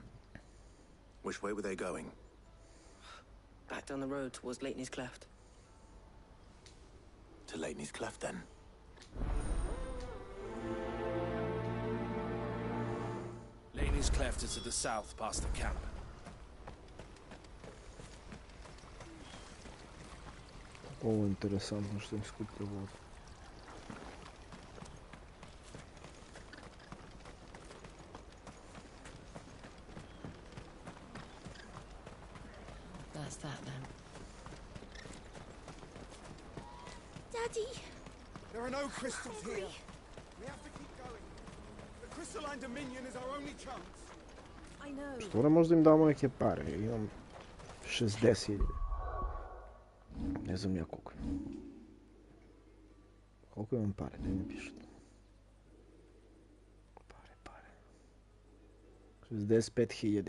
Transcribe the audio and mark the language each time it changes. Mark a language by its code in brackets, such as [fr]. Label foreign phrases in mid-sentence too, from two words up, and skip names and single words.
[en] Which way were they going? Back down the road towards Leitney's Cleft. To Leitney's Cleft, then. Laney's Cleft is to the south, past the camp. [sr] Ovo je interesantno što im skuplja vodu. [en] That's that then. Daddy! There are no crystals here. We have to keep going. The crystalline dominion is our only chance. I know. [sr] Što ne možda im damo neke pare? Imam 60.000. Ne znam ja koliko. Koliko imam pare? Da mi pišete. Pare. 65.000.